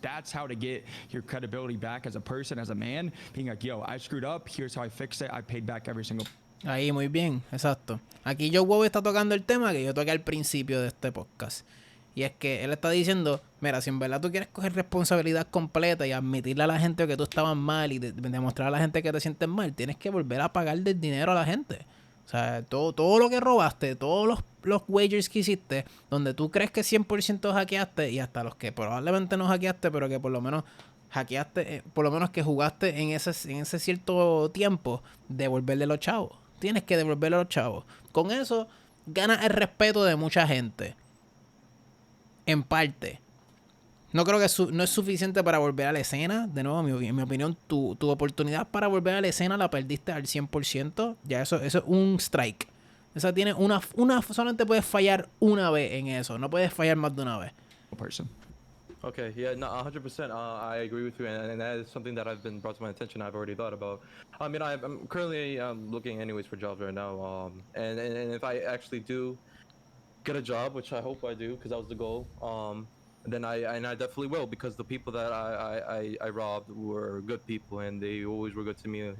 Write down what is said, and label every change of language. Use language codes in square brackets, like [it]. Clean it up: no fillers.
[en] That's how to get your credibility back as a person, as a man, being like, yo, I screwed up, here's how I fixed it, I paid back every single. [es] Ahí, muy bien, exacto. Aquí Joe Wow está tocando el tema que yo toqué al principio de este podcast. Y es que él está diciendo, mira, si en verdad tú quieres coger responsabilidad completa y admitirle a la gente que tú estabas mal y demostrar a la gente que te sientes mal, tienes que volver a pagarle el dinero a la gente. O sea, todo lo que robaste, todos los wagers que hiciste, donde tú crees que 100% hackeaste y hasta los que probablemente no hackeaste, pero que por lo menos hackeaste, por lo menos que jugaste en ese cierto tiempo, devolverle los chavos. Tienes que devolverle los chavos. Con eso ganas el respeto de mucha gente. En parte. No creo que no es suficiente para volver a la escena. De nuevo, en mi opinión, tu oportunidad para volver a la escena la perdiste al 100%. Ya eso es un strike. Esa tiene solamente puedes fallar una vez en eso. No puedes fallar más de una vez. [en] Person. Okay, yeah, no, 100%. I agree with you, and that is something that I've been brought to my attention. I've already thought about. I mean, I'm currently looking anyways for jobs right now. And if I actually do get a job, which I hope I do, because that was the goal. Then I definitely will, because the people that I robbed were good people, and they always were good to me.